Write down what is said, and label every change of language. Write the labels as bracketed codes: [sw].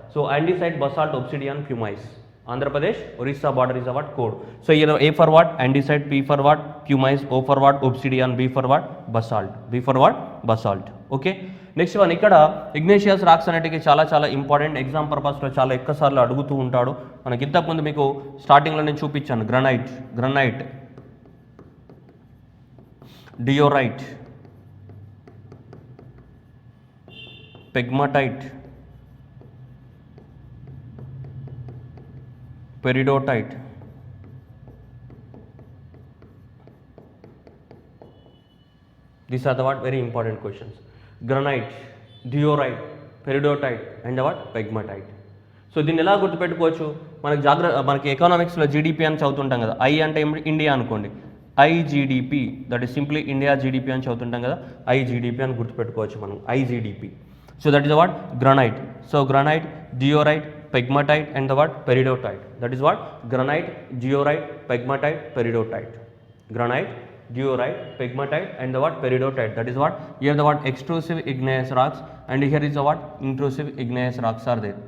[en] So andesite, basalt, obsidian, pumice. Andhra Pradesh Orissa border is a what code. So A for what andesite, P for what pumice, O for what obsidian, B for what basalt. [te] Okay, next one ఇక్కడ Ignatius racks అనేటివి చాలా చాలా important. Exam పర్పస్లో చాలా ఎక్కువసార్లు అడుగుతూ ఉంటాడు. మనకి ఇంతకుముందు మీకు స్టార్టింగ్లో నేను చూపించాను. [en] Granite, diorite, pegmatite, peridotite, these are the what very important questions. Granite, diorite, peridotite and the what pegmatite. [te] So దీన్ని ఎలా గుర్తుపెట్టుకోవచ్చు? మనకి ఎకనామిక్స్లో జీడిపి అని చదువుతుంటాం కదా. ఐ అంటే ఇండియా అనుకోండి, ఐజీడిపి, [en] that is simply India GDP [te] అని చదువుతుంటాం కదా. ఐజీడిపి అని గుర్తుపెట్టుకోవచ్చు మనం, ఐజీడిపి. [en] So that is the what granite. So granite, diorite, pegmatite and the what peridotite. That is what granite, diorite, pegmatite, peridotite. Granite, diorite, pegmatite and the what peridotite. That is what here the what extrusive igneous rocks and here is the what intrusive igneous rocks are there.